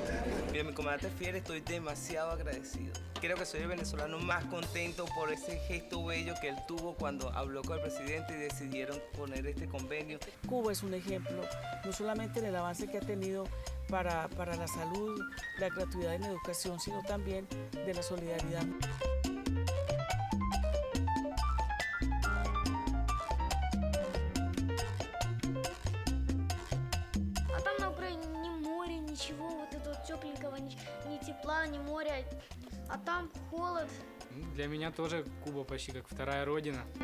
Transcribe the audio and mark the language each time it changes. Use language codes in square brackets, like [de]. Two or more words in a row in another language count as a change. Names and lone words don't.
[es] Mira, mi comandante Fiel, estoy demasiado agradecido. Creo que soy el venezolano más contento por ese gesto bello que él tuvo cuando habló con el presidente y decidieron poner este convenio. Cuba es un ejemplo, no solamente en el avance que ha tenido para la salud, la gratuidad en la educación, sino también de la solidaridad. [ru] А там на Украине ни моря, ничего, вот этого тепленького, ни тепла, ни моря. А там холод. Для меня тоже Куба почти как вторая родина.